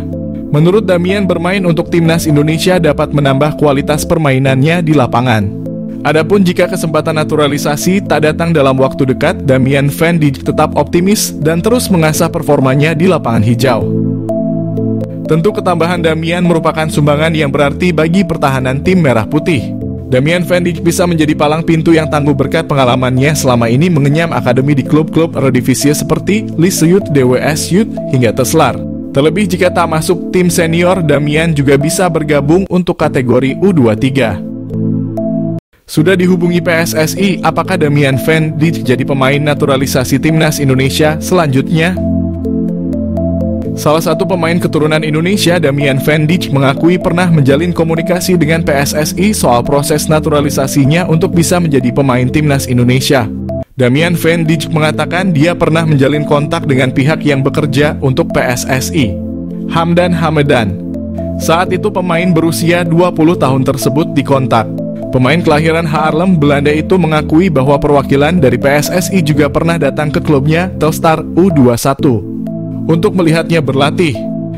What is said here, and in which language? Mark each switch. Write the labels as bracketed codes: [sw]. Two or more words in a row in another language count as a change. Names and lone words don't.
[id] Menurut Damian, bermain untuk timnas Indonesia dapat menambah kualitas permainannya di lapangan. Adapun jika kesempatan naturalisasi tak datang dalam waktu dekat, Damian van Dijk tetap optimis dan terus mengasah performanya di lapangan hijau. Tentu ketambahan Damian merupakan sumbangan yang berarti bagi pertahanan tim merah putih. Damian van Dijk bisa menjadi palang pintu yang tangguh berkat pengalamannya selama ini mengenyam akademi di klub-klub Eredivisie seperti Lice Youth, DWS Youth, hingga Teslar. Terlebih jika tak masuk tim senior, Damian juga bisa bergabung untuk kategori U23. Sudah dihubungi PSSI, apakah Damian van Dijk jadi pemain naturalisasi timnas Indonesia selanjutnya? Salah satu pemain keturunan Indonesia, Damian van Dijk, mengakui pernah menjalin komunikasi dengan PSSI soal proses naturalisasinya untuk bisa menjadi pemain timnas Indonesia. Damian van Dijk mengatakan dia pernah menjalin kontak dengan pihak yang bekerja untuk PSSI, Hamdan Hamedan. Saat itu pemain berusia 20 tahun tersebut dikontak. Pemain kelahiran Haarlem, Belanda itu mengakui bahwa perwakilan dari PSSI juga pernah datang ke klubnya Telstar U21 untuk melihatnya berlatih.